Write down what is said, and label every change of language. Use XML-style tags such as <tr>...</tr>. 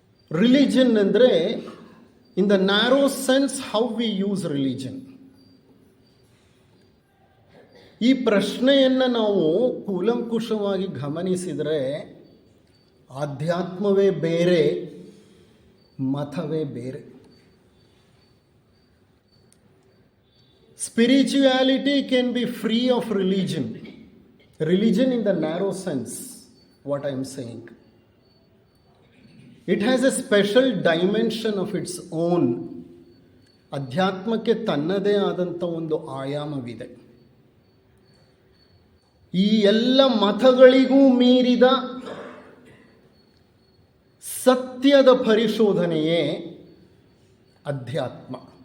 <en>religion</en> <kn>ಅಂದರೆ</kn> <en>In the narrow sense how we use religion.</en> <kn>ಈ ಪ್ರಶ್ನೆಯನ್ನು ನಾವು ಕೂಲಂಕುಷವಾಗಿ ಗಮನಿಸಿದರೆ ಆಧ್ಯಾತ್ಮವೇ ಬೇರೆ, ಮತವೇ ಬೇರೆ.</kn> <en>Spirituality can be free of religion. Religion in the narrow sense, what I am saying. It has a special dimension of its own.</en> <kn>ಅಧ್ಯಾತ್ಮಕ್ಕೆ ತನ್ನದೇ ಆದಂಥ ಒಂದು ಆಯಾಮವಿದೆ. ಈ ಎಲ್ಲ ಮತಗಳಿಗೂ ಮೀರಿದ ಸತ್ಯದ ಪರಿಶೋಧನೆಯೇ ಅಧ್ಯಾತ್ಮ.</kn>